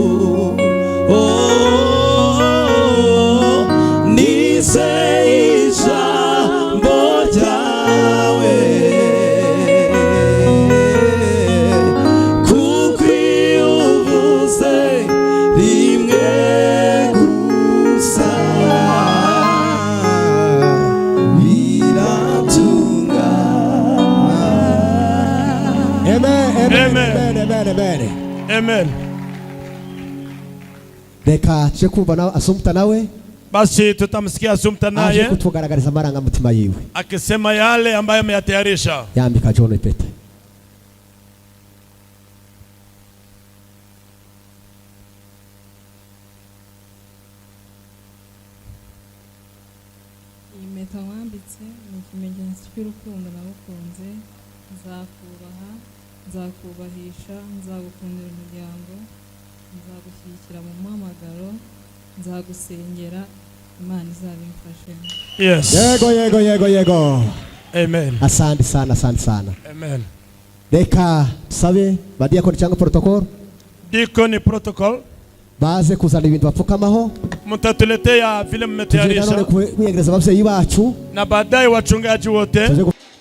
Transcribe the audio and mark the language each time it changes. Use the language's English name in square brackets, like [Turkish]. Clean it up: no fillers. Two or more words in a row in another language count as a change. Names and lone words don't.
[Kinyarwanda] nizeye ijambo ryawe, kuko iyo uvuze rimwe gusa biratungana. Amen, amen, Amen. amen, amen. Amen. Reka tuje kumva na Assumpta nawe [Swahili] Basi tutamsikia Assumpta [Kinyarwanda] aje naye kutugaragariza amarangamutima yiwe, [Swahili] akisema yale ambayo ameyatayarisha. [Kinyarwanda] yambika John ipete. impeta wambitse ni ikimenyetso cy'urukundo nagukunze. Nzakubaha, nzakubahisha, nzagukundira umuryango, nzagushyigikira mu muhamagaro, nzagusengera, Imana izabimfashemo. Yes. Yego. Amen. [Swahili] Asante sana, asante sana. [Kinyarwanda] Amen. Reka tusabe badiakoni cyangwa protocol [English] Deacon protocol, [Kinyarwanda] baze kuzana ibintu bapfukamaho, [Swahili] mtatuletea vile tuje mmetayarisha, [Kinyarwanda] nanone kuyegereza ababyeyi bacu [Swahili] na baadaye wachungaji wote